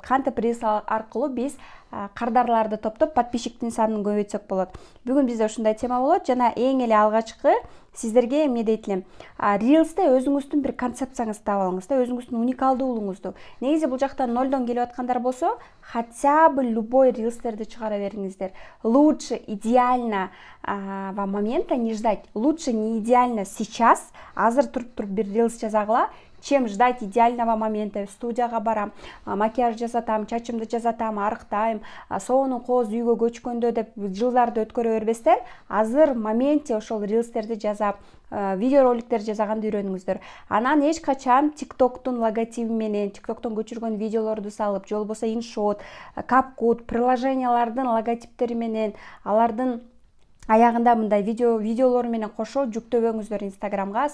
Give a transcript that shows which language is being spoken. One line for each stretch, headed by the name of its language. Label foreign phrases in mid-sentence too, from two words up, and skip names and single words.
Kyrgyz: Кантип Reels аркылуу биз кардарларды топтоп, подписчиктин санын көбөйтсөк болот? Бүгүн бизде ушундай тема болот жана эң эле алгачкы сиздерге эмне дейт элем? Reels'те өзүңүздүн бир концепцияңызды таап алыңыз да, өзүңүздүн уникалдуулугуңузду. Негизи бул жактан 0дон келип аткандар болсо,
Russian: хотя бы любой
Kyrgyz: рилстерди чыгара бериңиздер.
Russian: Лучше идеально во момента не ждать. Лучше не идеально сейчас,
Kyrgyz: азыр туруп бир рилс жазагыла,
Russian: чем ждать идеального момента.
Kyrgyz: Студияга барам, макияж жасатам, чачымды жасатам, арыктайм, сонун кооз үйгө көчкөндө деп жылдарды өткөрө бербестен, азыр моменте ошол рилстерди жасап, видеороликтер жасаганды үйрөнүңүздөр. Анан эч качан TikTok'тун логотиби менен, TikTok'тон көчүргөн видеолорду салып, же болбосо InShot, CapCut, приложениялардын логотиптери менен, алардын аягында мындай видеолор менен кошо жүктөбөңүздөр Instagram'га.